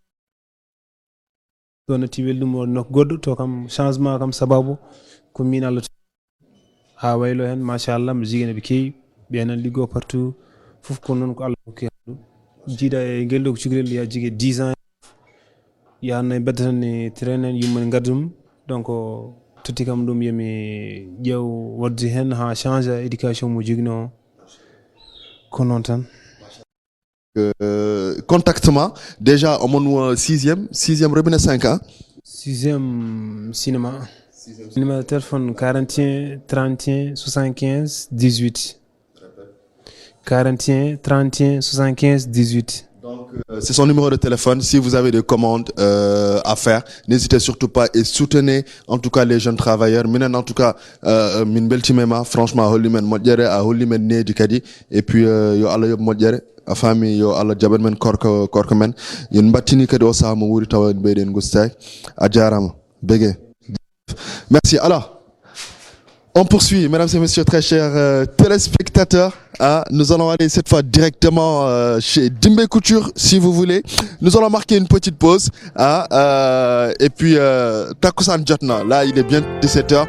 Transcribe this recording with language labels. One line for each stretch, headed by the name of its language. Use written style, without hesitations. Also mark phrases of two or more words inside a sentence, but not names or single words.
Fula: ɗo natti welɗum o nokku goɗɗo to kam changement kam sababu ko min Allah ha waylo hen machallah mbi jigui ɓe kewi ɓenan liggo partout foof ko noon ko Allah hokki ɗum jiiɗa e guel ɗo ko cukalel ya jigui 10 ans yahanno e bedda tan e train en yumma gardum donc totti kam ɗum yomi ƴeew wadde hen ha
French: change éducation
Fula: mo jogino ko noon tan
French: contactement déjà amoon 6e robinet 5 ans. 6e cinéma. Numéro de téléphone 41 31 75 18. 41 31 75 18. Donc, c'est son numéro de téléphone. Si vous avez des commandes à faire, n'hésitez surtout pas et soutenez en tout cas les jeunes travailleurs.
Fula: Minen
French: en tout cas
Fula: min beltimema franchement hollimen modjere a hollimen needi kadi
French: et puis
Fula: yo Allah yob modjere a famille yo Allah jaban men korko men yen battini kadi o saama wuri tawa beyden gustay a jarama bege.
French: Merci. Alors, on poursuit, mesdames et messieurs, très chers téléspectateurs. Nous allons aller cette fois directement chez Dimbe Couture, si vous voulez. Nous allons marquer une petite pause. Et puis, Takusan Jatna, là, il est bien 17h.